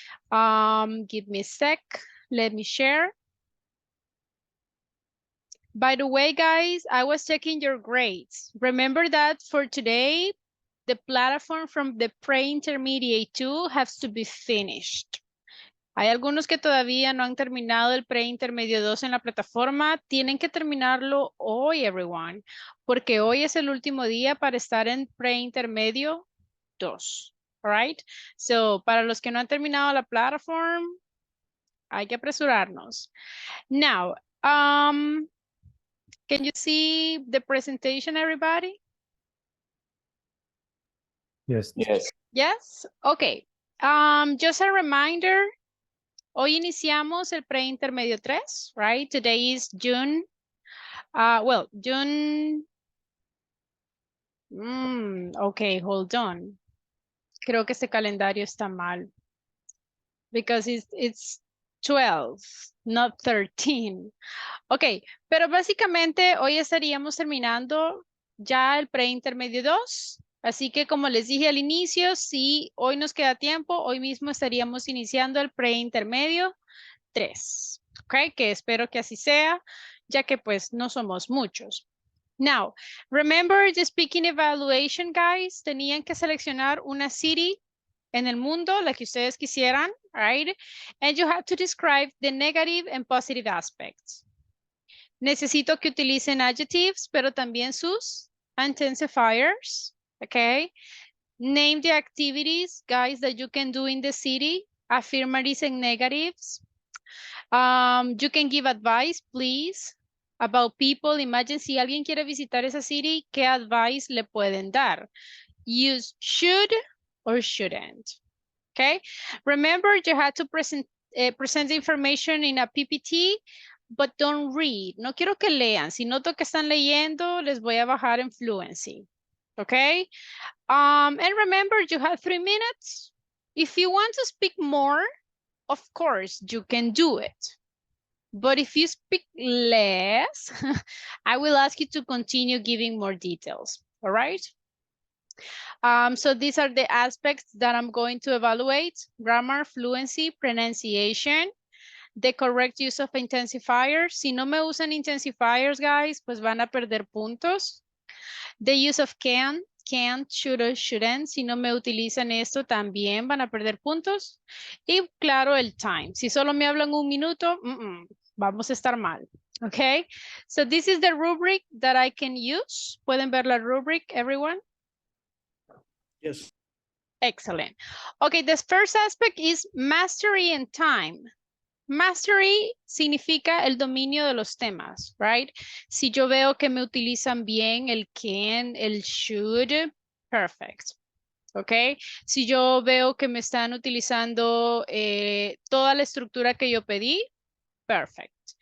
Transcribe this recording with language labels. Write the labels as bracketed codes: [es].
[en] Give me a sec. Let me share. By the way, guys, I was checking your grades. Remember that for today, the platform from the pre-intermediate 2 has to be finished. [es] Hay algunos que todavía no han terminado el pre-intermedio 2 en la plataforma. Tienen que terminarlo hoy, everyone, porque hoy es el último día para estar en pre-intermedio 2. [en] All right? [es] So, para los que no han terminado la plataforma, hay que apresurarnos. [en] Now, can you see the presentation, everybody? Yes, teacher. Yes. Yes? Okay. Just a reminder, [es] hoy iniciamos el preintermedio 3, [en] right? Today is June. June. Okay, hold on. [es] Creo que este calendario está mal. [en] Because it's 12, not 13. [es] Ok, pero básicamente hoy estaríamos terminando ya el preintermedio 2. Así que como les dije al inicio, si hoy nos queda tiempo, hoy mismo estaríamos iniciando el preintermedio 3. Ok, que espero que así sea, ya que pues no somos muchos. [en] Now, remember the speaking evaluation, guys. [es] Tenían que seleccionar una city en el mundo, la que ustedes quisieran, right? [en] And you have to describe the negative and positive aspects. [es] Necesito que utilicen adjectives, pero también sus intensifiers, okay? [en] Name the activities, guys, that you can do in the city, affirmatives and negatives. You can give advice, please, about people. [es] Imagine si alguien quiere visitar esa city, ¿qué advice le pueden dar? [en] Use should or shouldn't. Okay, remember you had to present the information in a PPT, but don't read. [es] No quiero que lean. Si noto que están leyendo, les voy a bajar en fluency. [en] Okay, and remember you have 3 minutes. If you want to speak more, of course you can do it. But if you speak less, I will ask you to continue giving more details. All right. So these are the aspects that I'm going to evaluate: grammar, fluency, pronunciation, the correct use of intensifiers. [es] Si no me usan intensifiers, guys, pues van a perder puntos. [en] The use of can, can't, should or shouldn't. [es] Si no me utilizan esto, también van a perder puntos. Y claro, el time. Si solo me hablan 1 minuto, vamos a estar mal. [en] Okay, so this is the rubric that I can use. [es] ¿Pueden ver la rubric, everyone? [en] Yes. Excellent. Okay, the first aspect is mastery and time. [es] Mastery significa el dominio de los temas, right? Si yo veo que me utilizan bien el can, el should, [en] perfect. Okay. [es] Si yo veo que me están utilizando toda la estructura que yo pedí, perfect.